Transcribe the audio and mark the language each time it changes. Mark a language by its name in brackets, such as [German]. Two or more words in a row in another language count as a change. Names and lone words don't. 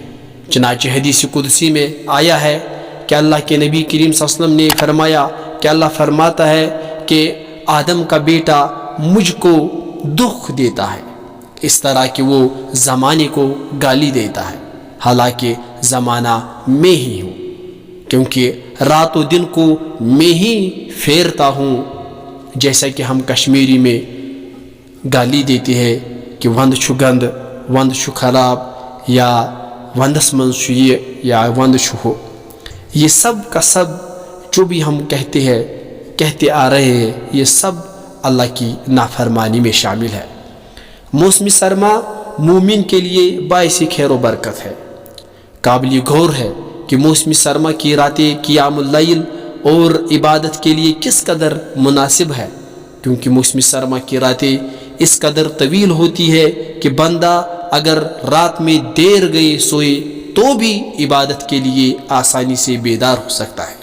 [Urdu] چنانچہ حدیث قدسی میں آیا ہے کہ اللہ کے نبی کریم صلی اللہ علیہ وسلم نے فرمایا کہ اللہ فرماتا ہے کہ آدم کا بیٹا مجھ کو دکھ دیتا ہے، اس طرح کہ وہ زمانے کو گالی دیتا ہے، حالانکہ زمانہ میں ہی ہوں، کیونکہ رات و دن کو میں ہی پھیرتا ہوں۔ جیسا کہ ہم کشمیری میں گالی دیتے ہیں کہ [Kashmiri] وند چھو گند، وند چھو خراب، یا وندس من چھو یہ، یا وند چھو ہو، [Urdu] یہ سب کا سب جو بھی ہم کہتے آ رہے ہیں، یہ سب اللہ کی نافرمانی میں شامل ہے۔ موسم سرما مومن کے لیے باعث خیر و برکت ہے۔ قابل غور ہے کہ موسم سرما کی راتیں قیام اللیل اور عبادت کے لیے کس قدر مناسب ہے، کیونکہ موسم سرما کی راتیں اس قدر طویل ہوتی ہے کہ بندہ اگر رات میں دیر گئے سوئے تو بھی عبادت کے لیے آسانی سے بیدار ہو سکتا ہے۔